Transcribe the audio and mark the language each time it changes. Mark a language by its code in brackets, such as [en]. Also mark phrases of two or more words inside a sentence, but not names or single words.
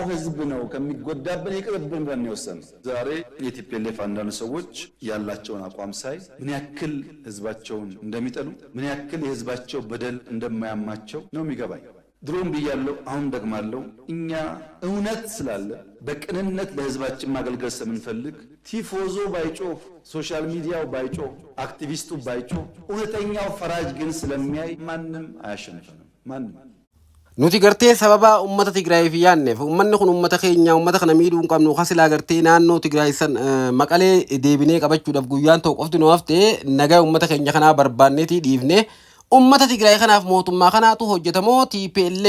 [am] ህዝብ ነው ከሚጎዳብን ይቅርብን ብለን የወሰን። ዛሬ የቲፒኤልኤፍ አንዳንድ ሰዎች ያላቸውን አቋም ሳይ ምን ያክል ህዝባቸውን እንደሚጠሉ፣ ምን ያክል የህዝባቸው በደል እንደማያማቸው ነው የሚገባኝ። ድሮም ብያለሁ፣ አሁን ደግማለሁ። እኛ እውነት ስላለ በቅንነት ለህዝባችን ማገልገል ስለምንፈልግ ቲፎዞ ባይጮህ፣ ሶሻል ሚዲያው ባይጮህ፣ አክቲቪስቱ ባይጮህ፣ እውነተኛው ፈራጅ ግን ስለሚያይ ማንም አያሸንፈንም። ማንም [om] nuti gartee sababa ummata Tigraay fi yaanneef ummanni kun ummata keenya ummata kana miidhuu hin qabnu kasilaa gartee naannoo Tigraay san maqalee deebinee qabachuudhaaf guyyaan ta'u qofti nu haftee nagaa ummata keenya kanaa barbaanneetii dhiifnee ummata Tigraay kanaaf mootummaa kanaatu hojjetamoo TPLF